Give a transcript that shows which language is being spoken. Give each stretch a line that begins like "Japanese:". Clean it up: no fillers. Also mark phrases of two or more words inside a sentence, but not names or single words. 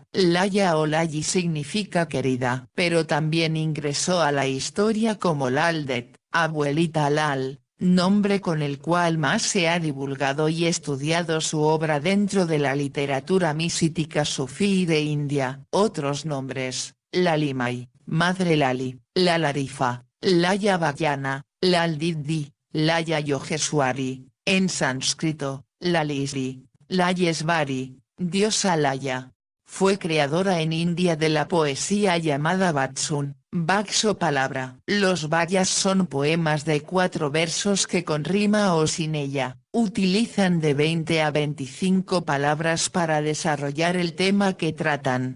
Spanish: Laya o Layi significa querida, pero también ingresó a la historia como Laldet, abuelita Lal, nombre con el cual más se ha divulgado y estudiado su obra dentro de la literatura mística sufí de India. Otros nombres: Lalimai, Madre Lali, Lalarifa, Laya Bhagyana, Laldiddi, Laya Yogeswari, en sánscrito, Lalisri, Layesvari, diosa Laya. Fue creadora en India de la poesía llamada Vatsun, Vaxo palabra. Los Vayas son poemas de 4 versos que con rima o sin ella, utilizan de 20 a 25 palabras para desarrollar el tema que tratan.